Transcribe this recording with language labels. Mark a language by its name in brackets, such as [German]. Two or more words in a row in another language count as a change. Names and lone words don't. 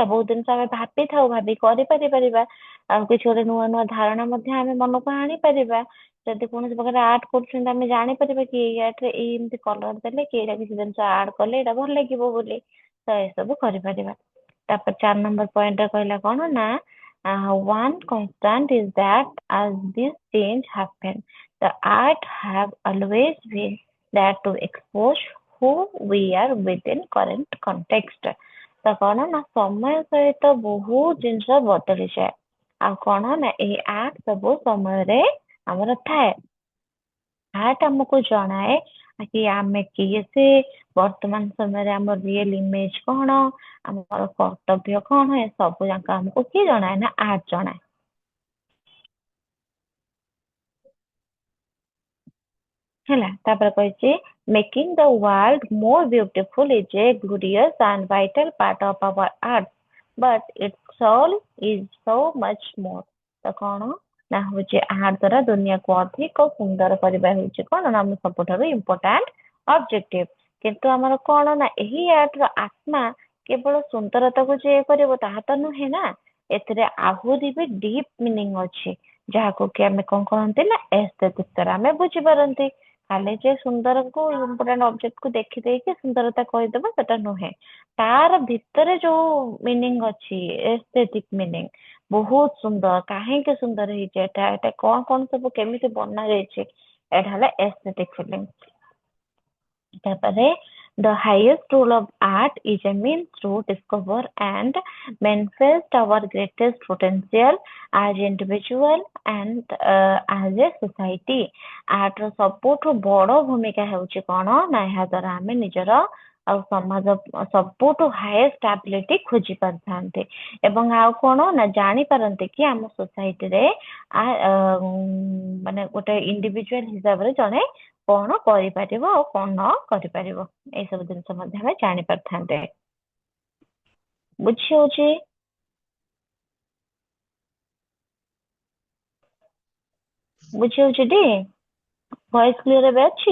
[Odia] ବହୁତ ଜିନିଷ ଆମେ ଭାବିଥାଉ ଭାବି କରିପାରିବା, ଆଉ କିଛି ଗୋଟେ ନୂଆ ନୂଆ ଧାରଣା ମଧ୍ୟ ଆମେ ମନକୁ ଆଣିପାରିବା। ଯଦି କୌଣସି ପ୍ରକାର ଆର୍ଟ କରୁଛନ୍ତି ଆମେ ଜାଣିପାରିବା କି ଏଇ ଆର୍ଟ ରେ ଏଇ ଏମିତି କଲର ଦେଲେ କି ଏଇଟା କିଛି ଜିନିଷ ଆଡ କଲେ ଏଇଟା ଭଲ ଲାଗିବ ବୋଲି, ତ ଏସବୁ କରିପାରିବା। ତାପରେ 4 ନମ୍ବର ପଏଣ୍ଟରେ କହିଲା କଣ ନା [English] one constant is that as this change happen the art have always been that to expose who we are within current context। [Odia] ତ କଣ ନା ସମୟ ସହିତ ବହୁତ ଜିନିଷ ବଦଳିଯାଏ, ଆଉ କଣ ନା ଏଇ ଆର୍ଟ ସବୁ ସମୟରେ ଆମର ଥାଏ। ଆର୍ଟ ଆମକୁ ଜଣାଏ କି ଆମେ କିଏ ସେ, ବର୍ତ୍ତମାନ ସମୟରେ ଆମର [English] real image [Odia] କଣ, ଆମର କର୍ତ୍ତବ୍ୟ କଣ, ଏ ସବୁ ଯାକ ଆମକୁ କିଏ ଜଣାଏ ନା ଆର୍ଟ ଜଣାଏ। ହେଲା ତାପରେ କହିଛି [English] making the world more beautiful is a glorious and vital part of our art but its soul is so much more [Odia] ତ କଣ ନା ହଉଛି ଆର୍ଟ ଦ୍ଵାରା ଦୁନିଆକୁ ଅଧିକ ସୁନ୍ଦର କରିବା ହେଉଛି କଣ ନା ଆମ ସବୁଠାରୁ [English] important objective [Odia] କିନ୍ତୁ ଆମର କଣ ନା ଏହି ଆର୍ଟ ର ଆତ୍ମା କେବଳ ସୁନ୍ଦରତାକୁ ଯେ କରିବ ତାହା ତ ନୁହେଁ ନା ଏଥିରେ ଆହୁରି ବି [English] deep meaning [Odia] ଅଛି ଯାହାକୁ କି ଆମେ କଣ କହନ୍ତି ନା ଏସ୍ଥେଟିକ୍ ଦ୍ୱାରା ଆମେ ବୁଝିପାରନ୍ତି ଖାଲି ଯେ ସୁନ୍ଦରକୁ [English] important object [Odia] କୁ ଦେଖିଦେଇକି ସୁନ୍ଦରତା କହିଦବା ସେଟା ନୁହେଁ ତାର ଭିତରେ ଯୋଉ ମିନିଂ ଅଛି [English] aesthetic meaning [Odia] ବହୁତ ସୁନ୍ଦର କାହିଁକି ସୁନ୍ଦର ହେଇଛି ଏଟା କଣ କଣ ସବୁ କେମିତି ବନା ଯାଇଛି ଏଇଟା ହେଲା [English] aesthetic feeling [Odia] ତାପରେ [English] the highest role of art is a means to discover and manifest our greatest potential as individual and as a society [Odia] ଆର୍ଟ ର ସବୁଠୁ ବଡ ଭୂମିକା ହେଉଛି କଣ ନା ଏହା ଦ୍ଵାରା ଆମେ ନିଜର ଆଉ ସମାଜ ସବୁଠୁ [English] highest ability [Odia] ଖୋଜି ପାରିଥାନ୍ତି ଏବଂ ଆଉ କଣ ନା ଜାଣିପାରନ୍ତି କି ଆମ ସୋସାଇଟିରେ ମାନେ ଗୋଟେ ଇଣ୍ଡିଭିଜୁଆଲ ହିସାବରେ ଜଣେ କଣ କରିପାରିବ ଆଉ କଣ ନ କରିପାରିବ ଏସବୁ ଜିନିଷ ମଧ୍ୟ ଆମେ ଜାଣିପାରିଥାନ୍ତେ ବୁଝି ହଉଛି ବୁଝି ହଉଛି ଟି [English] voice clear [Odia] ଏବେ ଅଛି